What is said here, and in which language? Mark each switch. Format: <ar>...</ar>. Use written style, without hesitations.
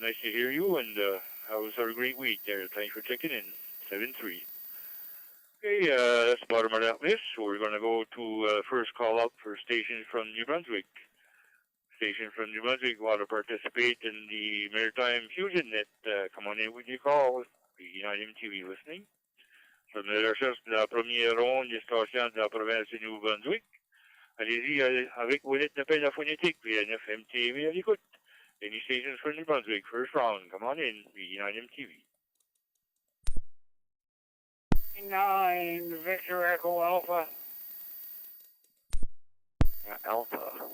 <en>Nice to hear you, and how was our great week there? Thanks for checking in. 7-3. Okay, that's the bottom of that list. So we're going to go to first call up for stations from New Brunswick. Station from New Brunswick want to participate in the Maritime Fusion Net. Come on in with your call. VE9 MTV listening. From</en> <fr>la recherche de la première ronde des stations de la province de Nouveau-Brunswick. Allez-y avec vos lettres d'appel à phonétique, VE9 MTV à l'écoute.</fr> <en>Any stations from New Brunswick, first round. Come on in, VE9 MTV. 9, Victor Echo Alpha. Alpha.</en>